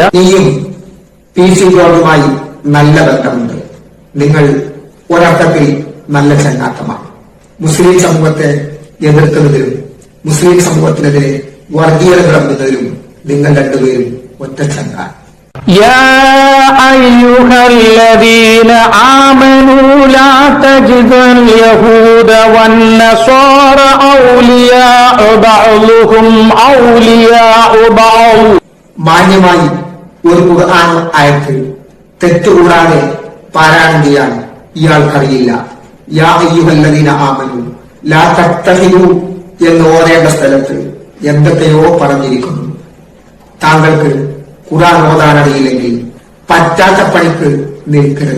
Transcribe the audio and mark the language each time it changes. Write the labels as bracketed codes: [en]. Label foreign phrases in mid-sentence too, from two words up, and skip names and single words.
[ml] നീയും PC ജോർജുമായി നല്ല ബന്ധമുണ്ട്. നിങ്ങൾ ഒരർത്ഥത്തിൽ നല്ല ചങ്ങാത്തമാണ്. മുസ്ലിം സമൂഹത്തെ എതിർക്കുന്നതിലും മുസ്ലിം സമൂഹത്തിനെതിരെ വർഗീയത കിളമ്പുന്നതിലും നിങ്ങൾ രണ്ടുപേരും ഒറ്റ ചങ്ങാൻ. [ar] يا أيها الذين آمنوا لا تجدوا اليهود والنصارى أولياء بعضهم أولياء بعض. [ml] മാന്യമായി ഒരു ഖുർആൻ ആയത്ത് തെറ്റുകൂടാതെ പാരായണം ചെയ്യാൻ ഇയാൾക്കറിയില്ല. [ar] يا أيها الذين آمنوا لا تتخذوا [ml] എന്ന് ഓതേണ്ട സ്ഥലത്ത് എന്തൊക്കെയോ പറഞ്ഞിരിക്കുന്നു. താങ്കൾക്ക് ഖുർആൻ ഓതാൻ അറിയില്ലെങ്കിൽ പറ്റാത്ത പണിക്ക് നിൽക്കരുത്.